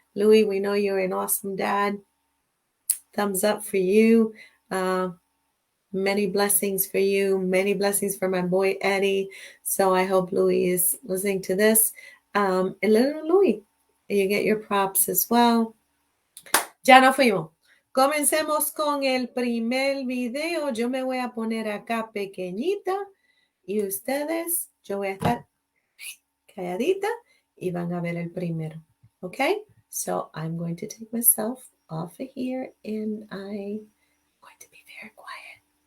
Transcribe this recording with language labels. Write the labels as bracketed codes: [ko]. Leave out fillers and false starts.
[en] Louis, we know you're an awesome dad. Thumbs up for you. Many blessings for you. Many blessings for my boy Eddie. So I hope Louis is listening to this. And little Louis, you get your props as well. [es] Ya nos fuimos. Comencemos con el primer video. Yo me voy a poner acá pequeñita y ustedes, yo voy a estar calladita y van a ver el primero. [en] Okay? So I'm going to take myself off of here and I'm going to be very quiet.